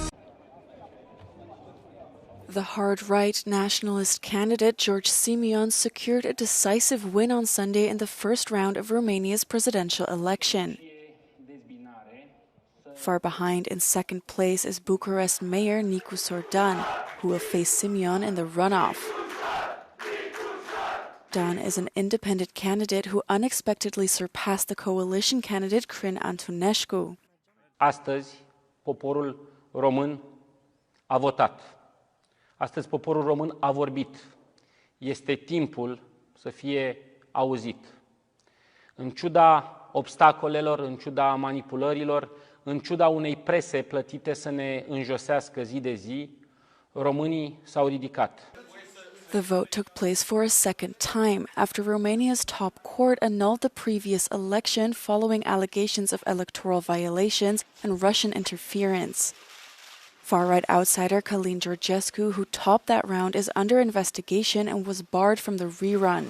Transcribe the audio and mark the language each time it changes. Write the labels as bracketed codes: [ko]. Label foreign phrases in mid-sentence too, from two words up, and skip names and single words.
[en] The hard-right nationalist candidate George Simeon secured a decisive win on Sunday in the first round of Romania's presidential election. Far behind in second place is Bucharest Mayor Nicu Sordan, who will face Simeon in the runoff. Dan is an independent candidate who unexpectedly surpassed the coalition candidate Crin Antonescu. [ro] Astăzi, poporul român a votat. Astăzi, poporul român a vorbit. Este timpul să fie auzit. În ciuda obstacolelor, în ciuda manipulărilor, în ciuda unei prese plătite să ne înjosească zi de zi, românii s-au ridicat. [en] The vote took place for a second time after Romania's top court annulled the previous election following allegations of electoral violations and Russian interference. Far-right outsider Călin Georgescu, who topped that round, is under investigation and was barred from the rerun.